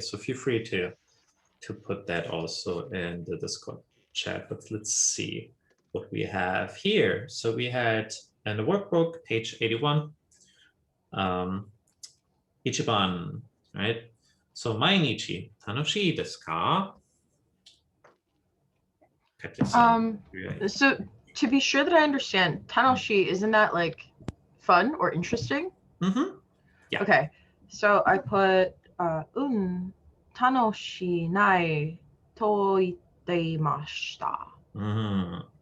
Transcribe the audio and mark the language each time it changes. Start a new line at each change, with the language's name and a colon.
English: So feel free to put that also in the Discord chat. But let's see what we have here. So we had in the workbook, page 81, Ichiban right?
Japanese: So 毎日楽しいですか?
English: So to be sure that I understand, tanoshi, isn't that like fun or interesting? Mm-hmm. Yeah. Okay, so I put
Japanese: tanoshi nai to itteimashita.